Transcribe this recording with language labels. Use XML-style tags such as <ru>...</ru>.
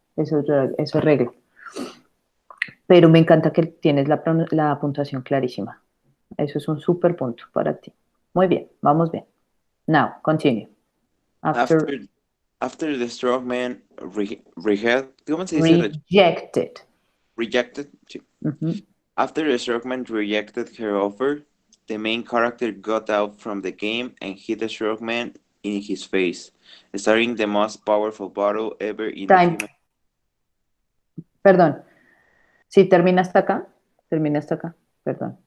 <es>Eso es regla. Pero me encanta que tienes la puntuación clarísima. Eso es un súper punto para ti. Muy bien, vamos bien.</es> <en>Now, continue. After After, after the strong man</en> <es>¿cómo se dice?</es> <en>rejected. Rejected? Sí. Ujú. After the Shrugman rejected her offer, the main character got out from the game and hit the Shrugman in his face, starting the most powerful battle ever in the Time. human.</en> <es>Perdón. Si termina hasta acá, perdón.</es>